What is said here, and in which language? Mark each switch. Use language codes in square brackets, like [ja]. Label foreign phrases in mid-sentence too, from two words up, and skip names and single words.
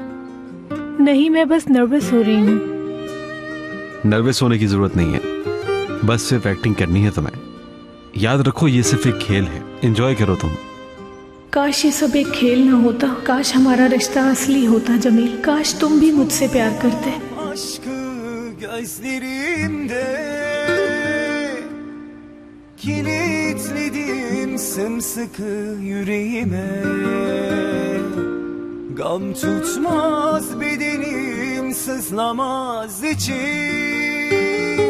[hi] नहीं, मैं बस नर्वस हो रही हूँ। नर्वस होने की जरूरत नहीं है, बस सिर्फ एक्टिंग करनी है तुम्हें। याद रखो ये सिर्फ एक खेल है, एंजॉय करो तुम। काश ये सब एक खेल ना होता, काश हमारा रिश्ता असली होता जमील, काश तुम भी मुझसे प्यार करते। [tr] Gözlerimde kilitledim sımsıkı yüreğime, gam tutmaz bedenim, sızlamaz içim.